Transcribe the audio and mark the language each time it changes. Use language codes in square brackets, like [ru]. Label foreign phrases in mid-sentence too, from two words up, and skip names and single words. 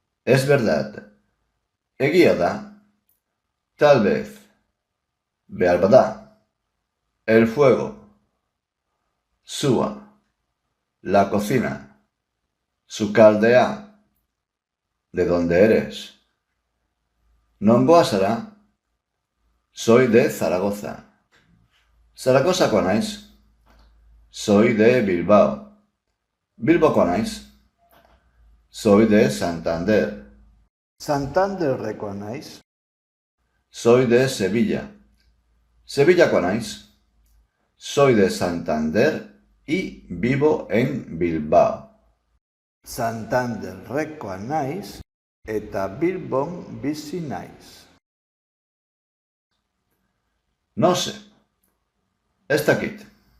[es] Es verdad. [eu] Egia da. [es] Tal vez. [eu] Behar bada. [es] El fuego. Sua. La cocina. Sukaldea. ¿De dónde eres? [eu] Nongoa zara? [es] Soy de Zaragoza. [eu] Zaragozakoa naiz. [es] Soy de Bilbao. [eu] Bilbokoa naiz. [es] Soy de Santander. [eu] Santanderrekoa naiz. [es] Soy de Sevilla. [eu] Sevillakoa naiz. [es] Soy de Santander y vivo en Bilbao. [eu] Santanderrekoa naiz eta Bilbon bizi naiz. [es] No sé. [eu] Ez dakit.